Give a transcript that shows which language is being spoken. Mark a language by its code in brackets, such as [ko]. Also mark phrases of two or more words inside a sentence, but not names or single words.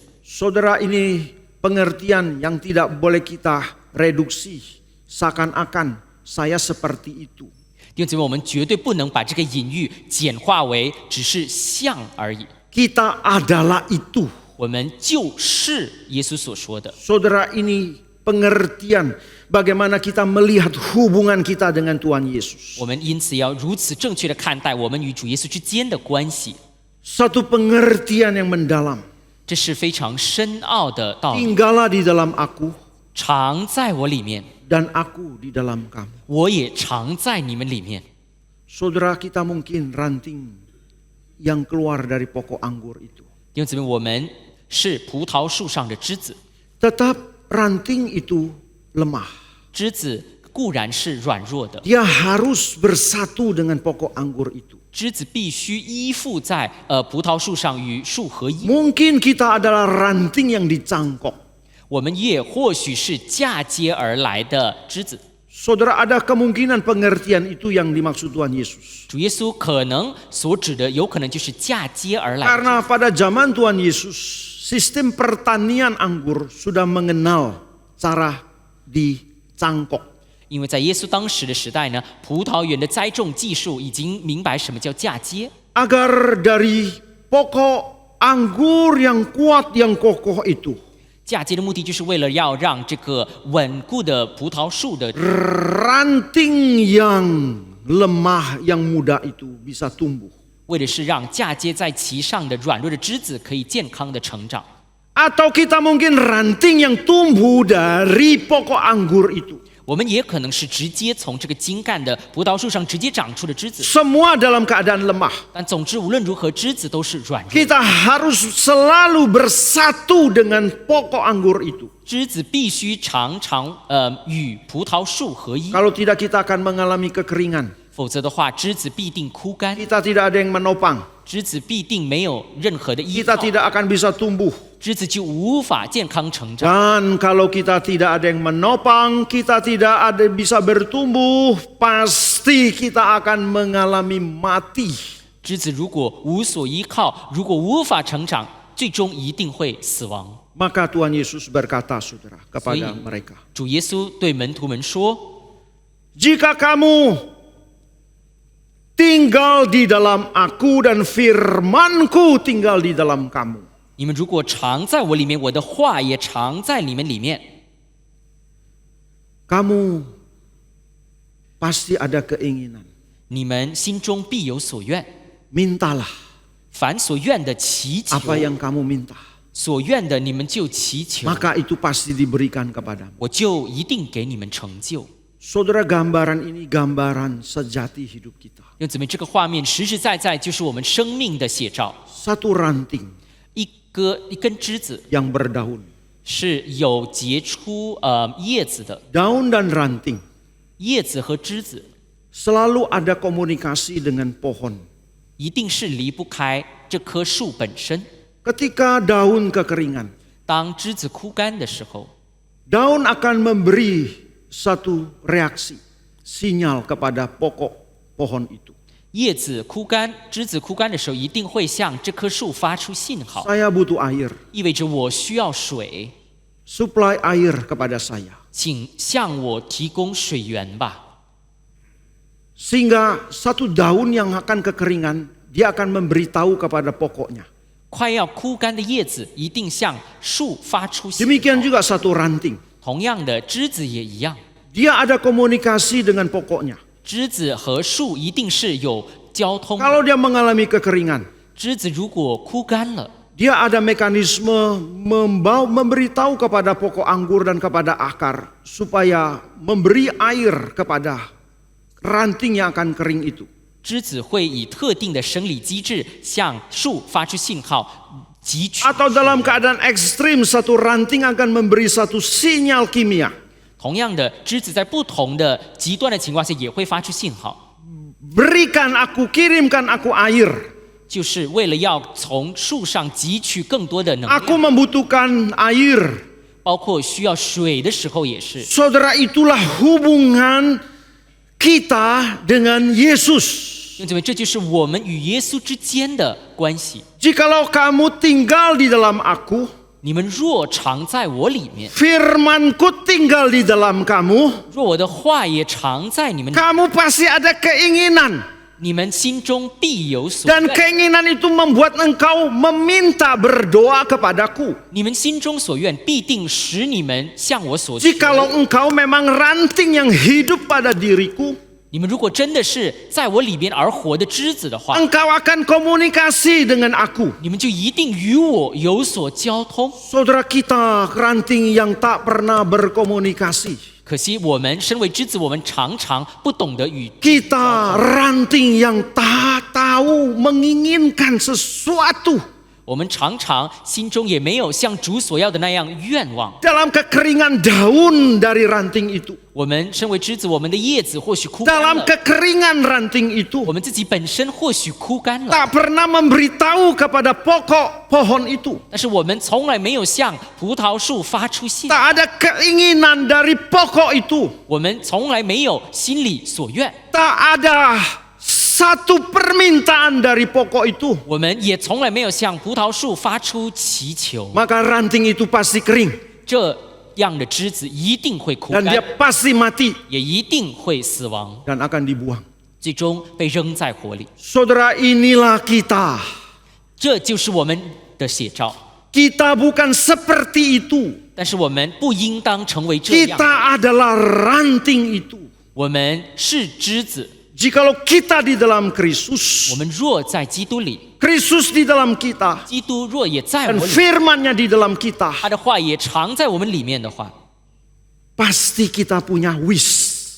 [id] Saudara, ini pengertian yang tidak boleh kita reduksi seakan-akan saya seperti itu. [zh] 弟兄姊妹，我们绝对不能把这个隐喻简化为只是像而已。 [id] Kita adalah itu. [zh] 我们就是耶稣所说的。 [id] Saudara, ini pengertian bagaimana kita melihat hubungan kita dengan Tuhan Yesus. [zh] 我们因此要如此正确的看待我们与主耶稣之间的关系， [id] Satu pengertian yang mendalam. [zh] 这是非常深奥的道理。 [id] Tinggallah di dalam aku [zh] 常在我里面， [id] dan aku di dalam kamu. [zh] 我也常在你们里面。 [id] Saudara, kita mungkin ranting yang keluar dari pokok anggur itu. [zh] 弟兄姊妹，我们是葡萄树上的枝子， [id] Tetap ranting itu lemah. [zh] 枝子固然是软弱的， [id] Dia harus bersatu dengan pokok anggur itu. [zh] 枝子必须依附在葡萄树上，与树合一。 [id] Mungkin kita adalah ranting yang dicangkok. [zh] 我们也或许是嫁接而来的枝子。 [id] Saudara, ada kemungkinan pengertian itu yang dimaksud Tuhan Yesus. [zh] 主耶稣可能所指的，有可能就是嫁接而来的。 [id] Karena pada zaman Tuhan Yesus, sistem pertanian anggur sudah mengenal cara dicangkok. [zh] 因为在耶稣当时的时代呢，葡萄园的栽种技术已经明白什么叫嫁接， [id] Agar dari pokok anggur yang kuat, yang kokoh itu, [zh] 嫁接的目的就是为了要让这个稳固的葡萄树的 [id] ranting yang lemah, yang muda itu bisa tumbuh. [zh] 为的是让嫁接在其上的软弱的枝子可以健康的成长。 [id] Atau kita mungkin ranting yang tumbuh dari pokok anggur itu. [zh] 我们也可能是直接从这个茎干的葡萄树上直接长出的枝子， [id] Semua dalam keadaan lemah. [zh] 但总之无论如何，枝子都是软弱的。 [id] Kita harus selalu bersatu dengan pokok anggur itu. [zh] 枝子必须常常与葡萄树合一， [id] Kalau tidak, kita akan mengalami kekeringan. [zh] 否则的话，枝子必定枯干， [id] Kita tidak ada yang menopang. [zh] 枝子必定没有任何的依 [id] Kita [zh] 靠， [id] tidak akan bisa tumbuh. [zh] 枝子就无法健康成长。 [id] Dan kalau kita tidak ada yang menopang, kita tidak ada bisa bertumbuh, pasti kita akan mengalami mati. [zh] 枝子如果无所依靠，如果无法成长，最终一定会死亡。 [id] Maka Tuhan Yesus berkata, saudara, kepada Jadi- mereka, [zh] 主耶稣对门徒们说 [id] jika kamu tinggal di dalam aku dan firmanku tinggal di dalam kamu. [zh] 你们如果常在我里面，我的话也常在你们里面， [id] kamu pasti ada keinginan. [zh] 你们心中必有所愿。 [id] Mintalah [zh] 凡所愿的祈求， [id] apa yang kamu minta. [zh] 所愿的你们就祈求， [id] Maka itu pasti diberikan kepadamu. [zh] 我就一定给你们成就。 [id] Saudara, gambaran ini gambaran sejati hidup kita. [zh] 弟兄姊妹，这个画面实实在在就是我们生命的写照。 [id] Satu ranting [zh] 一根枝子 [id] yang berdaun. [zh] 是有结出叶子的， [id] Daun dan ranting [zh] 叶子和枝子 [id] selalu ada komunikasi dengan pohon. [zh] 一定是离不开这棵树本身。 [id] Ketika daun kekeringan, [zh] 当枝子枯干的时候， [id] daun akan memberi satu reaksi, sinyal kepada pokok pohon itu. [zh] 叶子枯干、枝子枯干的时候，一定会向这棵树发出信号， [id] Saya butuh air, [zh] 意味着我需要水， [id] supply air kepada saya. [zh] 请向我提供水源吧。 [id] Sehingga satu daun yang akan kekeringan, dia akan memberitahu kepada pokoknya. [zh] 快要枯干的叶子一定向树发出信 [id] Demikian [zh] 号。 [id] juga satu ranting. [zh] 同样的，枝子也一样， [id] Dia ada komunikasi dengan pokoknya. [zh] 枝子和树一定是有交通。 [id] Kalau dia mengalami kekeringan, [zh] 枝子如果枯干了， [id] dia ada mekanisme memberitahu kepada pokok anggur dan kepada akar supaya memberi air kepada ranting yang akan kering itu. [zh] 枝子会以特定的生理机制向树发出信号，汲取。 [id] Atau dalam keadaan ekstrim, satu ranting akan memberi satu sinyal kimia. [zh] 同样的，枝子在不同的极端的情况下也会发出信号， [id] Berikan aku, kirimkan aku air. [zh] 就是为了要从树上汲取更多的能 [id] Aku [zh] 量， [id] membutuhkan air. [zh] 包括需要水的时候也是。 [id] Saudara, itulah hubungan kita dengan Yesus. [zh] 弟兄姊妹，这就是我们与耶稣之间的关系。 [id] Jikalau kamu tinggal di dalam aku, [zh] 你们若常在我里面， [id] firmanku tinggal di dalam kamu, [zh] 若我的话也常在你们里面， [id] kamu pasti ada keinginan. [zh] 你们心中必有所 [id] Dan [zh] 愿。 [id] keinginan itu membuat engkau meminta berdoa kepadaku. [zh] 你们心中所愿，必定使你们向我所求。 [id] Jikalau engkau memang ranting yang hidup pada diriku, [zh] 你们如果真的是在我里边而活的枝子的话， [id] engkau akan komunikasi dengan aku. [zh] 你们就一定与我有所交通。 [id] Saudara kita ranting yang tak pernah berkomunikasi. [zh] 可惜我们身为枝子，我们常常不懂得与 [id] Kita ranting yang tak tahu menginginkan sesuatu. [zh] 我们常常心中也没有像主所要的那样愿望。 [id] Dalam kekeringan daun dari ranting itu. [zh] 我们身为枝子，我们的叶子或许枯干 [id] Dalam [zh] 了， [id] kekeringan ranting [zh] 我 [id] itu. [zh] 们自己本身或许枯干了， [id] Tak pernah memberitahu kepada pokok pohon itu. [zh] 但是我们从来没有向葡萄树发出信， [id] Tak ada keinginan dari pokok itu. [zh] 我们从来没有心里所愿， [id] Tak ada satu permintaan dari pokok itu. [zh] 我们也从来没有向葡萄树发出祈求。 [id] Maka ranting itu pasti kering. [zh] 这样的枝子一定会枯 [id] Dan dia [zh] 干， [id] pasti mati. [zh] 也一定会死亡， [id] Dan akan dibuang. [zh] 最终被扔在火里。 [id] Saudara, inilah kita. [zh] 这就是我们的写照。 [id] Kita bukan seperti itu. [zh] 但是我们不应当成为这样， [id] Kita adalah ranting itu. [zh] 我们是枝子。 [id] Jikalau kita di dalam Kristus, [zh] 我们若在基督里， [id] Kristus di dalam kita, [zh] 基督若也在 [id] dan [zh] 我里， [id] firman-Nya di dalam kita, [zh] 他的话也常在我们里面的话， [id] pasti kita punya wish.